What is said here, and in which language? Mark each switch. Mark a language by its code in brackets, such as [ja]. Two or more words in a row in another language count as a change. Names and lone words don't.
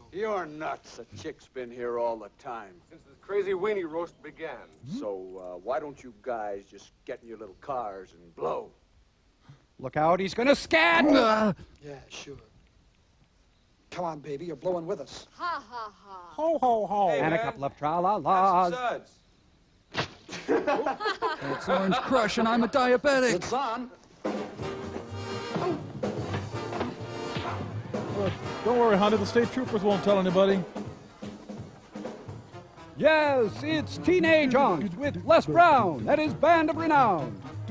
[en] You're nuts. A chick's been here all the time. Since this crazy weenie roast began. So, why don't you guys just get in your little cars and blow? Look out, he's gonna scat! Yeah, sure. Come on, baby, you're blowing with us. Ha ha ha. Ho, ho, ho. And a couple of tra-la-las. Suds. It's Orange Crush and I'm a diabetic. It's on. Look, don't worry, Hunter. The state troopers won't tell anybody. Yes, it's Teenage Hunks with Les Brown and his band of renown.